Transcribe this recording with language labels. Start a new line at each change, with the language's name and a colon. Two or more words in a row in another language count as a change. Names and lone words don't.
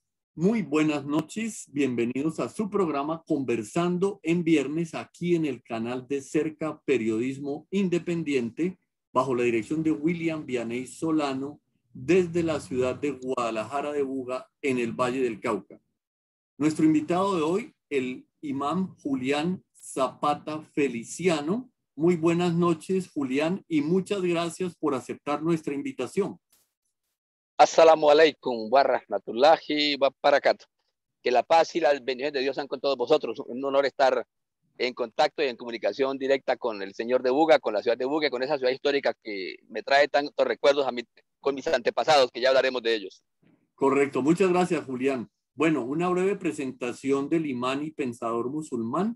Spanish: Muy buenas noches, bienvenidos a su programa Conversando en Viernes aquí en el canal de Cerca Periodismo Independiente bajo la dirección de William Vianey Solano desde la ciudad de Guadalajara de Buga en el Valle del Cauca. Nuestro invitado de hoy, el imam Julián Zapata Feliciano. Muy buenas noches, Julián, y muchas gracias por aceptar nuestra invitación.
Arabic: السلام عليكم ورحمة الله وبركاته.
Spanish: Que la paz y las bendiciones de Dios sean con todos vosotros. Un honor estar en contacto y en comunicación directa con el señor de Buga, con la ciudad de Buga, con esa ciudad histórica que me trae tantos recuerdos con mis antepasados, que ya hablaremos de ellos. Correcto, muchas gracias, Julián. Bueno, una breve presentación del imán y pensador musulmán.